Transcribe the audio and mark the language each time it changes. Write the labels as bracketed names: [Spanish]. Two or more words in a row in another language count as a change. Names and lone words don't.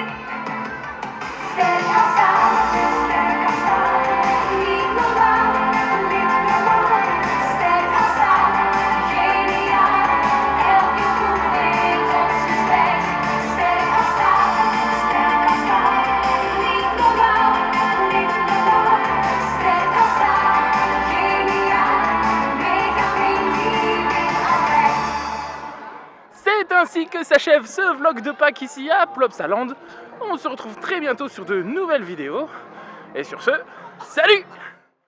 [Dutch] Sterk als staal, niet normaal, sterk als staal, geniaal, elke proef heeft ons respect. Sterk als staal, niet normaal, sterk als staal, geniaal. [French] C'est ainsi que s'achève ce vlog de Pâques ici à Plopsaland. On se retrouve très bientôt sur de nouvelles vidéos. Et sur ce, salut!